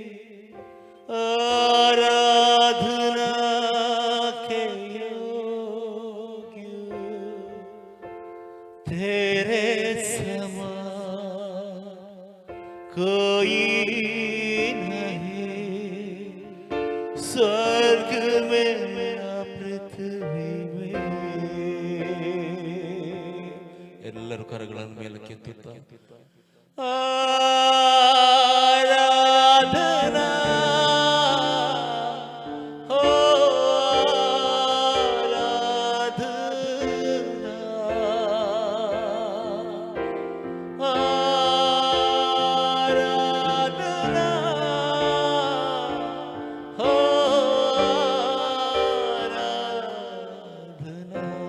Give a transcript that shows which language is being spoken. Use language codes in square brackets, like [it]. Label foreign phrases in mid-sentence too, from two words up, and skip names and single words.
[hi] आराधना के योग्य तेरे समा कोई नहीं, स्वर्ग में या पृथ्वी में. [kn] ಎಲ್ಲರೂ ಕರಗಳನ್ನು ಮೇಲಕ್ಕೆ ಎತ್ತುತ್ತಾ [hi] आराधना हो आराधना, आराधना हो आराधना.